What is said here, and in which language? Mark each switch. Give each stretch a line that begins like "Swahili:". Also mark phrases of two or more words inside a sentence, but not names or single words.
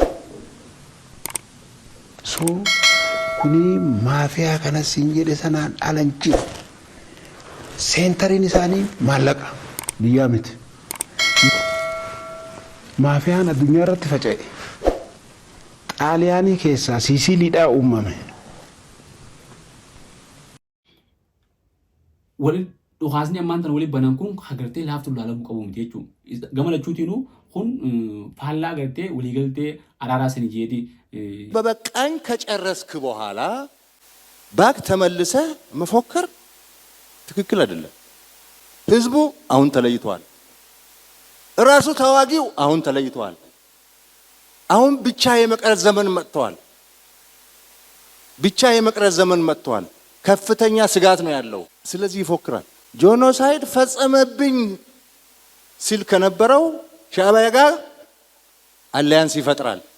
Oromo: so kuni maafiyaa kanas hin jedhe sanaan alan jiru seentariin isaanii maallaqa biyyaa miti maafiyaan addunyaa irratti faca'e xaaliyaanii keessaa siisiiliidhaa uumame wali dhukaasni ammaan tan wali banan kun hagartee laaftu laalamuu qabu miti jechuudha. Gama lachuutiinuu kun faallaa agartee walii galtee araaraa sanii jeeti.
Amharic: በበቃኝ ከጨረስክ በኋላ ባክ ተመልሰህ መፎከር ትክክል አይደለም። ህዝቡ አሁን ተለይቷል። ራሱ ተዋጊው አሁን ተለይቷል። አሁን ብቻ የመቅረት ዘመን መጥቷል። ብቻ የመቅረት ዘመን መጥቷል። ከፍተኛ ስጋት ነው ያለው። ስለዚህ ይፎክራል። ጄኖሳይድ ፈጸመብኝ ሲል ከነበረው ሻዕቢያ ጋር አሊያንስ ይፈጥራል።